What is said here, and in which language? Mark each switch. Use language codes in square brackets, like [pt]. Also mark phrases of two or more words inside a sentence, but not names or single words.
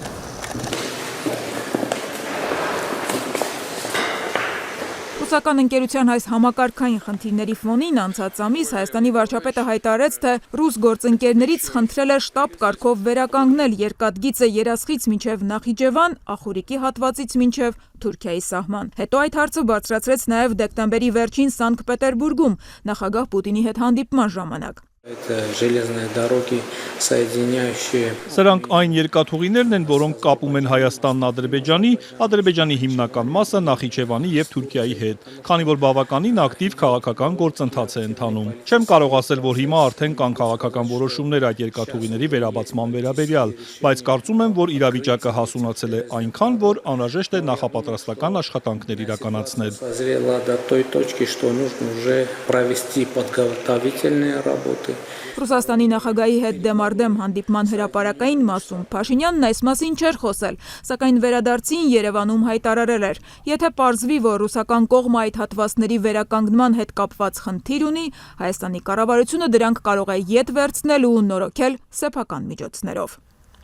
[hy] Ռուսական ընկերության այս համակարգային խնդիրների ֆոնին անցած ամիս Հայաստանի վարչապետը հայտարարեց, թե ռուս գործընկերներից խնդրել է շտապ կարգով վերականգնել երկաթգիծը Երասխից մինչև Նախիջևան, Ախուրիկի հատվածից մինչև Թուրքիայի սահման։ Հետո այդ հարցը բարձրացրեց նաև դեկտեմբերի վերջին Սանկտ Պետերբուրգում նախագահ Պուտինի հետ հանդիպման ժամանակ։ [ru] Это железные дороги, соединяющие. [hy] Սրանք այն երկաթուղիներն են, որոնք կապում են Հայաստանն Ադրբեջանի հիմնական մասը Նախիջևանի եւ Թուրքիայի հետ, քանի որ բավականին ակտիվ քաղաքական գործընթաց է ընթանում։ Չեմ կարող ասել, որ հիմա արդեն կան քաղաքական որոշումներ այդ երկաթուղիների վերաբացման վերաբերյալ, բայց կարծում եմ, որ իրավիճակը հասունացել է այնքան, որ անհրաժեշտ է նախապատրաստական աշխատանքներ իրականացնել։ [ru] Созрела до той точки, что нужно уже провести подготовительные работы. [hy] Ռուսաստանի նախագահի հետ դեմարդեմ հանդիպման հրապարակային մասում Փաշինյանն այս մասին չէր խոսել, սակայն վերադարձին Երևանում հայտարարել էր. եթե պարզվի, որ ռուսական կողմը այդ հատվածների վերականգնման հետ կապված խնդիր ունի, Հայաստանի կառավարությունը դրանք կարող է ետ վերցնել ու նորոգել սեփական միջոցներով։